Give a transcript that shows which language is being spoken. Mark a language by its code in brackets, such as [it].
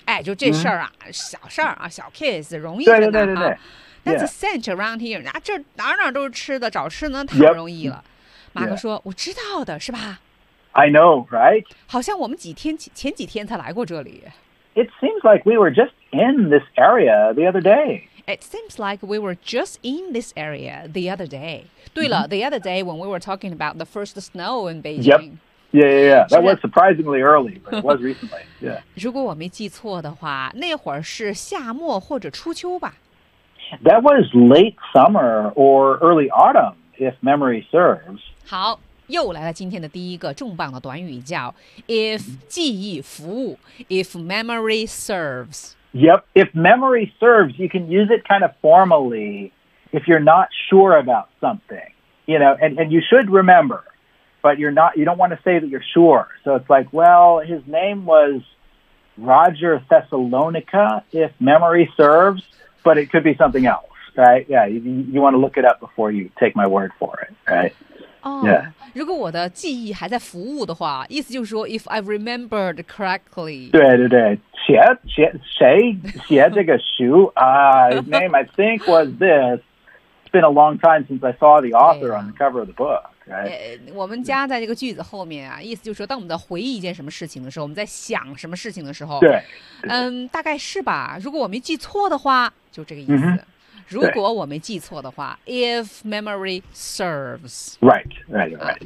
[zh] 哎，就这事儿啊，小事儿啊，小 case 容易的呢啊。 [en] That's a cinch around here. [zh] 那这哪哪都是吃的，找吃呢太容易了。马克说：“我知道的，是吧 [en] ？”I know, right? [zh] 好像我们前几天才来过这里。 [en] It seems like we were just in this area the other day. It seems like we were just in this area the other day. [zh] 对了、 [en] mm-hmm. the other day when we were talking about the first snow in Beijing. Yep. Yeah. That was surprisingly early, but it was recently. Yeah. [zh] 如果我没记错的话，那会儿是夏末或者初秋吧。 [en] That was late summer or early autumn, if memory serves. [zh] 好，又来了今天的第一个重磅的短语，叫 if 记忆服务 [en] if memory serves. Yep, if memory serves, you can use it kind of formally if you're not sure about something, you know, and you should remember, but you don't want to say that you're sure. So it's like, well, his name was Roger Thessalonica, if memory serves, but it could be something else, right? Yeah, you want to look it up before you take my word for it, right? [zh] 如果我的记忆还在服务的话，意思就是说 ， [en] if I remembered correctly。 [zh] 对对对，写这个书啊 [en] his name I think was this. It's been a long time since I saw the author on the cover of the book. Right?、 [zh] 我们加在这个句子后面啊，意思就是说，当我们在回忆一件什么事情的时候，我们在想什么事情的时候，对，大概是吧。如果我没记错的话，就这个意思。 Mm-hmm. 如果我没记错的话 ， [en] if memory serves， right，